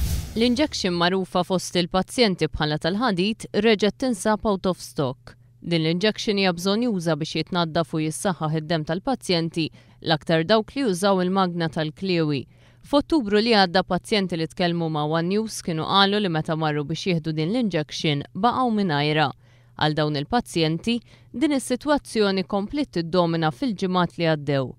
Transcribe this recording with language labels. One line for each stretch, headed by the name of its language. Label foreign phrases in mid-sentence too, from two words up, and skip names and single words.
Maltese: L-injection magħrufa fost il-pazjenti bħala tal-ħadid reġgħet tinsab
English: out of stock.
Maltese: Din l-injection hija bżonn juża biex jitnaddafu jissaħħaħ id-demm tal-pazjenti l-aktar dawk li jużaw il-magna tal-kliewi. F'Ottubru li għadda pazjenti li tkellmu ma' One News kienu qalu li meta marru biex jieħdu din l-injection baqgħu mingħajrha. Għal dawn il-pazjenti din is-sitwazzjoni komplit tiddomina fil-ġimgħat li għaddew.